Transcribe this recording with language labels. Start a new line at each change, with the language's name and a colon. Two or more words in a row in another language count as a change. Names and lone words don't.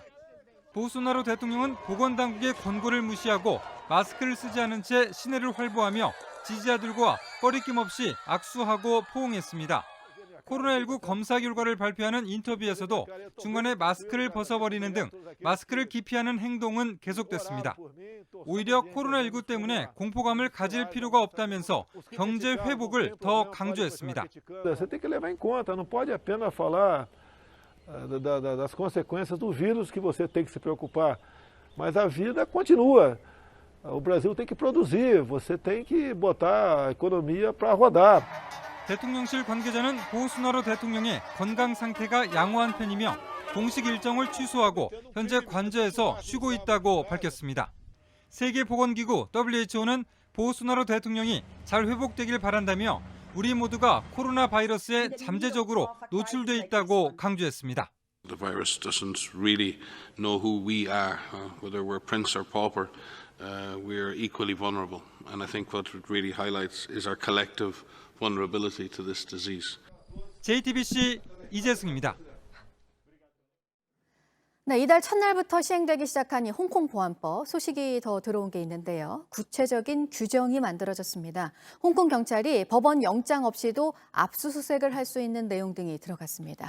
Korean: 보우소나루 대통령은 보건당국의 권고를 무시하고 마스크를 쓰지 않은 채 시내를 활보하며 지지자들과 꺼리낌 없이 악수하고 포옹했습니다. 코로나19 검사 결과를 발표하는 인터뷰에서도 중간에 마스크를 벗어버리는 등 마스크를 기피하는 행동은 계속됐습니다. 오히려 코로나19 때문에 공포감을 가질 필요가 없다면서 경제 회복을 더 강조했습니다.
Portuguese: das consequências do vírus que você tem que se preocupar. Mas a vida continua. O Brasil tem que produzir, você tem que botar a economia para rodar.
Korean: 대통령실 관계자는 보우소나루 대통령의 건강 상태가 양호한 편이며 공식 일정을 취소하고 현재 관저에서 쉬고 있다고 밝혔습니다. 세계보건기구 WHO는 보우소나루 대통령이 잘 회복되길 바란다며 우리 모두가 코로나 바이러스에 잠재적으로 노출돼 있다고 강조했습니다.
English: The virus doesn't really know who we are, whether we're prince or pauper. We're equally vulnerable, and I think what it really highlights is our collective vulnerability to this disease.
Korean: JTBC 이재승입니다. 네, 이달 첫날부터 시행되기 시작한 이 홍콩 보안법 소식이 더 들어온 게 있는데요. 구체적인 규정이 만들어졌습니다. 홍콩 경찰이 법원 영장 없이도 압수수색을 할 수 있는 내용 등이 들어갔습니다.